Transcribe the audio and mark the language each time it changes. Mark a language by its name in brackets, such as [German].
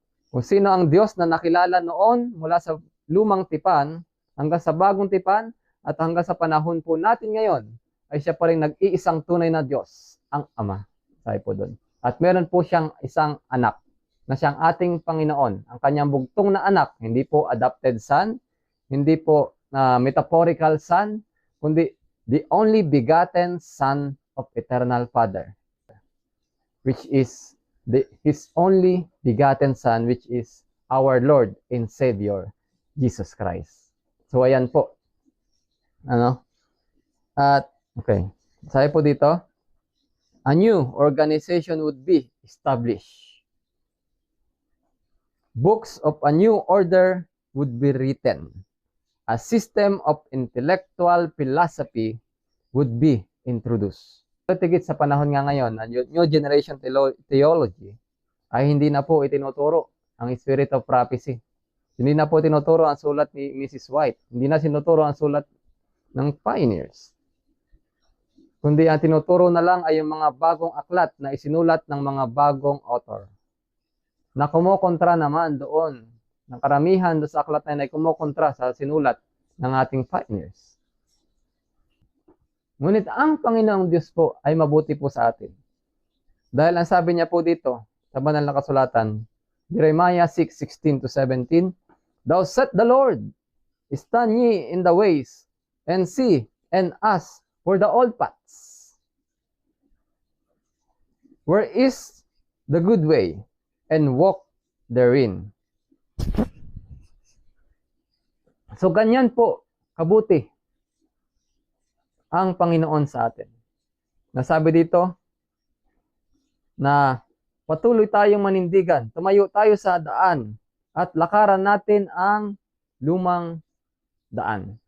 [Filipino] Kung sino ang Diyos na nakilala noon mula sa lumang tipan hanggang sa bagong tipan at hanggang sa panahon po natin ngayon, ay siya pa rin nag-iisang tunay na Diyos, ang Ama. Sabi po doon. At meron po siyang isang anak na siyang ating Panginoon. Ang kanyang bugtong na anak, hindi po [English] adopted son, [Filipino] hindi po [English] metaphorical son, [Filipino] kundi [English] the only begotten Son of Eternal Father, which is His only begotten Son, which is our Lord and Savior, Jesus Christ. [Filipino] So, ayan po. At, okay. Sabi po dito, [English] a new organization would be established. Books of a new order would be written. A system of intellectual philosophy would be introduced. [Filipino] Tigit sa panahon nga ngayon, ang New Generation Theology ay hindi na po itinuturo ang Spirit of Prophecy. Hindi na po tinuturo ang sulat ni Mrs. White. Hindi na sinuturo ang sulat ng Pioneers. Kundi ang tinuturo na lang ay yung mga bagong aklat na isinulat ng mga bagong author. Na kumokontra naman doon, ng karamihan doon sa aklat na yun ay kumokontra sa sinulat ng ating Pioneers. Ngunit ang Panginoong Diyos po ay mabuti po sa atin. Dahil ang sabi niya po dito, sa banal na kasulatan, [English] Jeremiah 6:16-17. Thou said the Lord, stand ye in the ways, and see, and ask for the old paths. Where is the good way, and walk therein. [Filipino] So ganyan po, kabuti ang Panginoon sa atin. Nasabi dito na patuloy tayong manindigan, tumayo tayo sa daan at lakaran natin ang lumang daan.